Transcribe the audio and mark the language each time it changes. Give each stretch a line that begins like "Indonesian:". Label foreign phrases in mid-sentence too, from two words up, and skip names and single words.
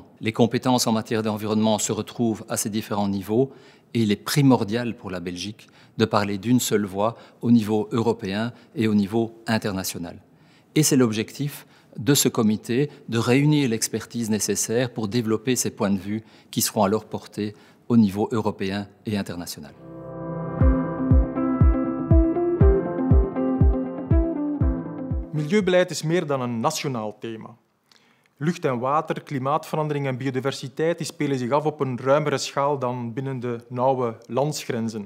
French: Les compétences en matière d'environnement se retrouvent à ces différents niveaux et il est primordial pour la Belgique de parler d'une seule voix au niveau européen et au niveau international. Et c'est l'objectif de ce comité de réunir l'expertise nécessaire pour développer ces points de vue qui seront à leur portée au niveau européen et international.
Dutch: Milieubeleid is meer dan een nationaal thema. Lucht en water, klimaatverandering en biodiversiteit spelen zich af op een ruimere schaal dan binnen de nauwe landsgrenzen.